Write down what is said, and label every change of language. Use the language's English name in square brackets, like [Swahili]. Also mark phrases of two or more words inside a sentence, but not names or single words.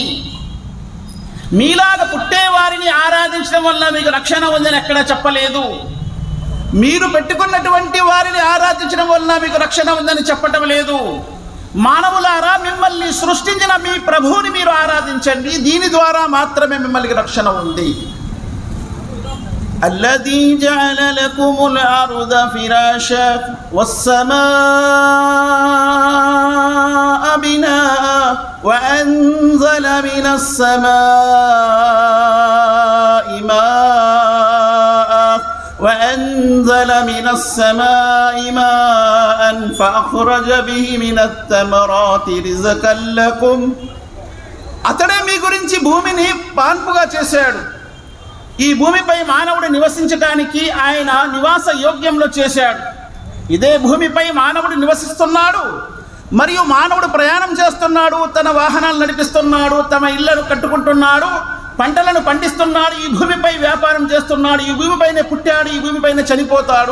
[Telugu] మీలాగా పుట్టేవారిని ఆరాధించడం వల్ల మీకు రక్షణ ఉందని ఎక్కడ చెప్పలేదు. మీరు పెట్టుకున్నటువంటి వారిని ఆరాధించడం వల్ల మీకు రక్షణ ఉందని చెప్పటం లేదు. మానవులారా, మిమ్మల్ని సృష్టించిన మీ ప్రభువుని మీరు ఆరాధించండి. దీని ద్వారా మాత్రమే మిమ్మల్ని రక్షణ ఉంది. [Arabic] الذي جعل لكم الأرض فراشا والسماء بناء وأنزل من السماء ماء فأخرج به من الثمرات رزقا لكم. [Telugu] అతడే మీ గురించి భూమిని పాన్పుగా చేశాడు. ఈ భూమిపై మానవుడు నివసించడానికి ఆయన నివాస యోగ్యంలో చేశాడు. ఇదే భూమిపై మానవుడు నివసిస్తున్నాడు, మరియు మానవుడు ప్రయాణం చేస్తున్నాడు, తన వాహనాలు నడిపిస్తున్నాడు, తమ ఇళ్లను కట్టుకుంటున్నాడు, పంటలను పండిస్తున్నాడు, ఈ భూమిపై వ్యాపారం చేస్తున్నాడు, ఈ భూమిపైనే పుట్టాడు, ఈ భూమిపైనే చనిపోతాడు.